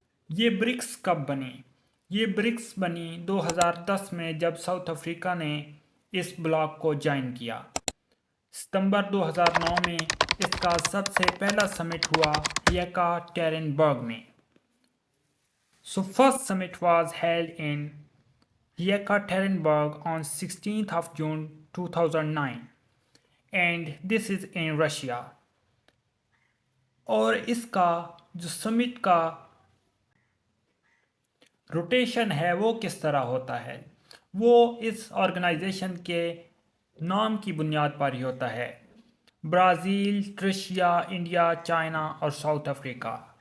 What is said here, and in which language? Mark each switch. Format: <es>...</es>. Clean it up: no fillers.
<hi>ये ब्रिक्स कब बनी? ये ब्रिक्स बनी 2010 में जब साउथ अफ्रीका ने इस ब्लॉक को ज्वाइन किया। सितंबर 2009 में इसका सबसे पहला समिट हुआ येकाटेरिनबर्ग में।</hi> <en>So first summit was held in Yekaterinburg on 16th of June 2009 and this is in Russia।</en> <hi>और इसका जो समिट का रोटेशन है वो किस तरह होता है? वो इस ऑर्गेनाइजेशन के नाम की बुनियाद पर ही होता है। ब्राज़ील, रशिया, इंडिया, चाइना और साउथ अफ्रीका।</hi>